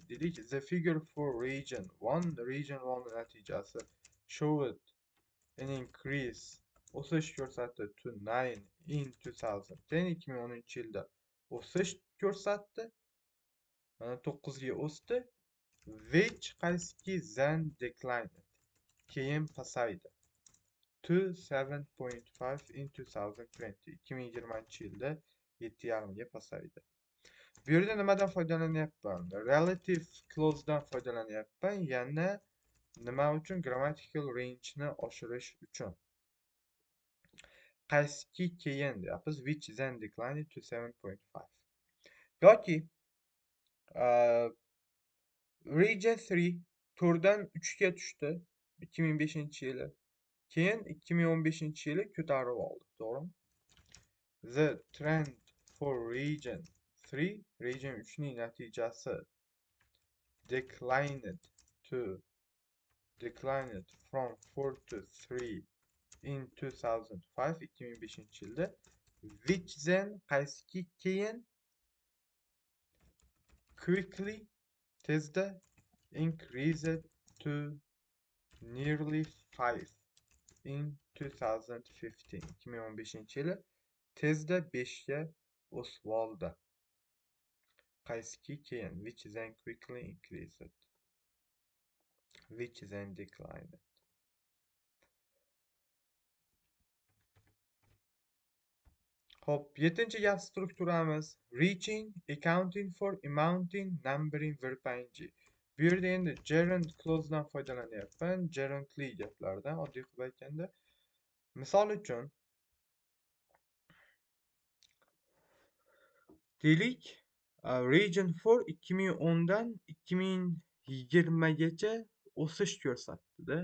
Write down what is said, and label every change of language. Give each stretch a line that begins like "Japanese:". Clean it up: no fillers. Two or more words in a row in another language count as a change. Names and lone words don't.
English: Dedik the figure for region 1 natijasi showed an increase
Uzbek: o'sish ko'rsatdi
English: to 9 in 2010.
Uzbek: 2010-yilda o'sish ko'rsatdi. Mana 9 ga o'sdi.
English: Which qaysiki then declined
Uzbek: keyin pasaydi
English: to 7.5 in 2020.
Uzbek: 2020-yilda 7,5 ga pasaydi. Bu yerda nimadan foydalanyapman?
English: Relative clause'dan
Uzbek: foydalanyapman. Yana nima uchun?
English: Grammatical range'ni
Uzbek: oshirish uchun. Qaysiki keyin deyapmiz.
English: Which then declined to 7.5.
Uzbek: Yoki region 3 4dan 3ga tushdi 2005-yili. Keyin 2015-yili ko'tarib oldi, to'g'rimi?
English: The trend for region 3
Uzbek: ning natijasi
English: declined from 4 to 3 in 2005. 2005-yilda. Which then
Uzbek: qaysiki keyin
English: quickly tezda increased to nearly 5 in 2015.
Uzbek: 2015-yili tezda 5ga o'sib oldi. Qaysiki keyin
English: which then quickly increased, which then declined.
Uzbek: Hop, 7-chi gap strukturamiz
English: reaching, accounting for, amounting, numbering, verb ing.
Uzbek: Bu yerda endi
English: gerund clause'dan
Uzbek: foydalanyapman. Gerundli gaplardan, oddiy qilib aytganda. Misol uchun deylik, region 4 2010dan 2020gacha o'sish ko'rsatdi-da.